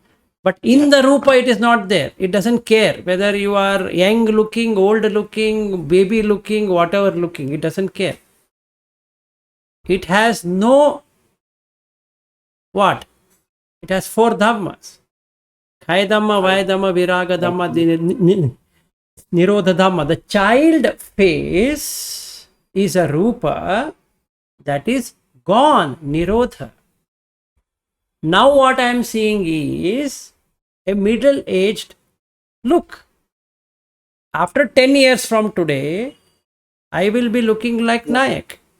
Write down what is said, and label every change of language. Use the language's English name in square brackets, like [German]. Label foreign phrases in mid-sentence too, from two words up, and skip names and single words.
[English] but in the Rupa, it is not there. It doesn't care whether you are young looking, old looking, baby looking, whatever looking. It doesn't care. It has no what? It has 4 dhammas. [Pali] Kaya dhamma, vaya dhamma, viraga dhamma, nirodha dhamma. [English] The child face is a Rupa that is gone, nirodha. Now what I am seeing is a middle-aged look. After 10 years from today, I will be looking like Nayak.